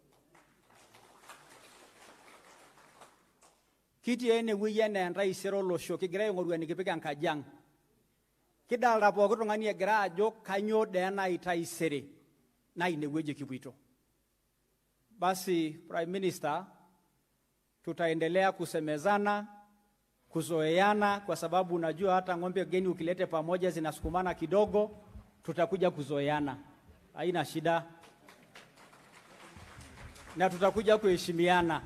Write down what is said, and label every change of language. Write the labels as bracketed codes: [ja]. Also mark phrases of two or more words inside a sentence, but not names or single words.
[mas] Kitii enewueji enaa entaisere olosho, kigira aing'oru enikipik enkaji ang'. Kidalta pooki tung'ani egira ajo kanyoo dee nai taisere na inewueji kipuito. [en] Basi Prime Minister, [sw] tutaendelea kusemezana, kuzoeana, kwa sababu unajua hata ng'ombe geni ukilete pamoja zinasukumana kidogo, tutakuja kuzoeana. Haina shida. Na tutakuja kuheshimiana.